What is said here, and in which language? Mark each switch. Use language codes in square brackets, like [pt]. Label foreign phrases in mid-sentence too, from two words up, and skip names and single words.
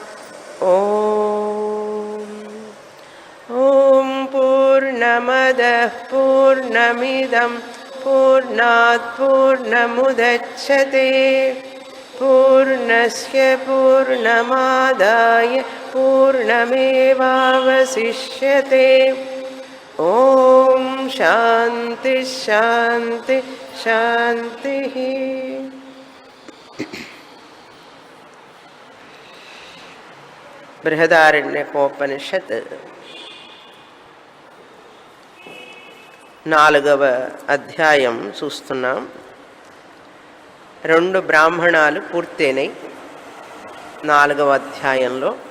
[sa] ॐ पूर्णमदः पूर्णमिदं पूर्णात् पूर्णमुदच्यते पूर्णस्य पूर्णमादाय पूर्णमेवावशिष्यते। ॐ शान्ति शान्ति शान्तिः। [te] బృహదారణ్యకోపనిషత్ 4వ అధ్యాయం చూస్తున్నాం. 2 బ్రాహ్మణాలు పూర్తయినాయి 4వ అధ్యాయంలో.